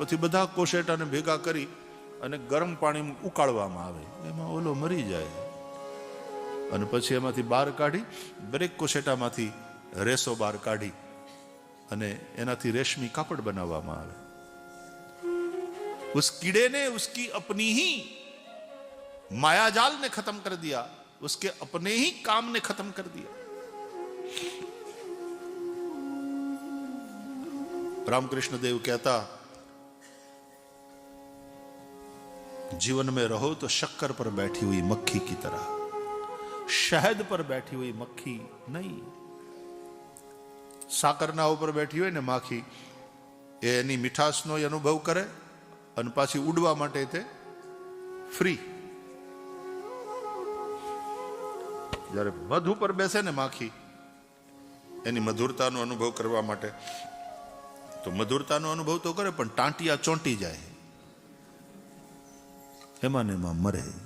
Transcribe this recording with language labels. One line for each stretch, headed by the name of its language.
Gujarati: પછી બધા કોશેટાને ભેગા કરી અને ગરમ પાણી ઉકાળવામાં આવે, એમાં ઓલો મરી જાય, અને પછી એમાંથી બહાર કાઢી, દરેક કોશેટામાંથી રેસો બહાર કાઢી અને એનાથી રેશમી કાપડ બનાવવામાં આવે।
Hindi: उस कीड़े ने उसकी अपनी ही मायाजाल ने खत्म कर दिया, उसके अपने ही काम ने खत्म कर दिया। रामकृष्ण देव कहता जीवन में रहो तो शक्कर पर बैठी हुई मक्खी की तरह, शहद पर बैठी हुई मक्खी नहीं।
Gujarati: साकरना ऊपर बैठी हुई ने माखी, एनी मीठासनो अनुभव करे અને પાછી ઉડવા માટે તે ફ્રી। જ્યારે મધ ઉપર બેસે ને માખી, એની મધુરતાનો અનુભવ કરવા માટે, તો મધુરતાનો અનુભવ તો કરે પણ ટાંટિયા ચોંટી જાય, એમાં ને એમાં મરે।